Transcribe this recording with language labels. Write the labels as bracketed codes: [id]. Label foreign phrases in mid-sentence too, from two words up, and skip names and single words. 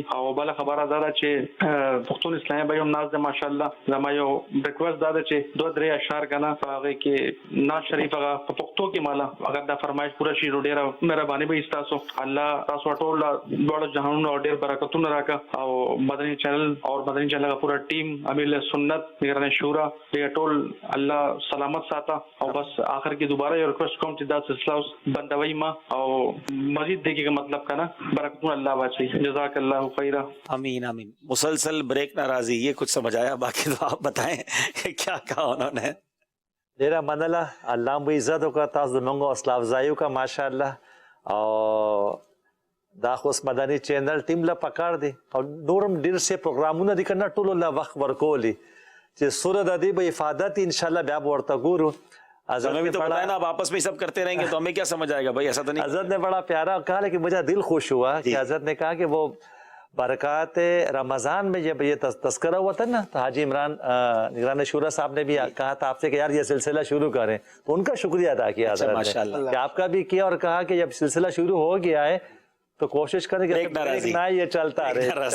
[ps] او بل خبره دا چې پښتون اسلامي بھائی هم ناز دی ماشاءالله زما یو ریکوست دا چې 2-3 اشعار کنه هغه کې ناز شریف هغه په پښتو کې مالا اگر دا فرمایش پورا شي ډیره مهرباني به تاسو الله تاسو ټول ډول جهانونو ډیر برکتونه راکا او مدني چینل او مدني چینل کا پورا ټیم امیر سنت نگران شورا دې ټول الله سلامت ساته او بس آخر کې دوباره یو ریکوست کوم چې دا سلسله بندوي ما او [ur] مزید دیکھے کا مطلب کا نا [ps] برکتونه الله واچي. [ar] جزاک اللہ خیرا. آمین آمین. [ur] مسلسل بریک ناراضی یہ کچھ سمجھ آیا, باقی تو آپ بتائیں کہ کیا کہا انہوں نے. [ps] ډیره مننه. الله مو عزت وکړه, تاسو د موږ حوصله افزایي وکړه ماشاءالله. او دا خو مدني چینل ټیم له پکار دی او نورم ډیر څه پروګرامونه دي کنه ټولو له وخت ورکولي چې سوره د دې به افادت انشاءالله بیا ورته ګورو. [ur] ہمیں بھی تو پتہ ہے نا, اب آپس میں سب کرتے رہیں گے تو ہمیں کیا سمجھ آئے گا بھائی, ایسا تو نہیں. حضرت نے بڑا پیارا کہا لیکن مجھے دل خوش ہوا کہ حضرت نے کہا کہ وہ برکات رمضان میں جب یہ تذکرہ ہوا تھا نا تو حاجی عمران نگران شورا صاحب نے بھی کہا تھا آپ سے کہ یار یہ سلسلہ شروع کریں, تو ان کا شکریہ ادا کیا حضرت نے کہ آپ کا بھی کیا اور کہا کہ جب سلسلہ شروع ہو گیا ہے تو کوشش کریں کہ نہ یہ چلتا رہے.